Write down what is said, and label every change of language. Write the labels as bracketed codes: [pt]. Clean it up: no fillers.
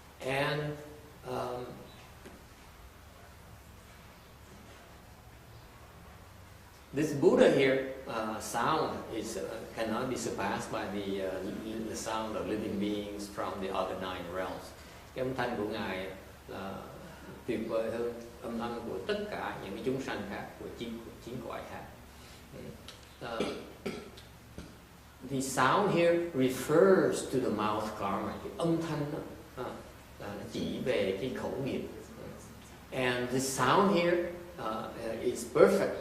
[en] And this Buddha here sound is cannot be surpassed by the sound of living beings from the other 9 realms. [vi] Cái âm thanh của ngài là tuyệt vời hơn âm thanh của tất cả những cái chúng sanh khác, của chín cõi khác. [en] The sound here refers to the mouth karma. [vi] Cái âm thanh đó là nó chỉ về cái khẩu nghiệp. [en] And the sound here is perfect.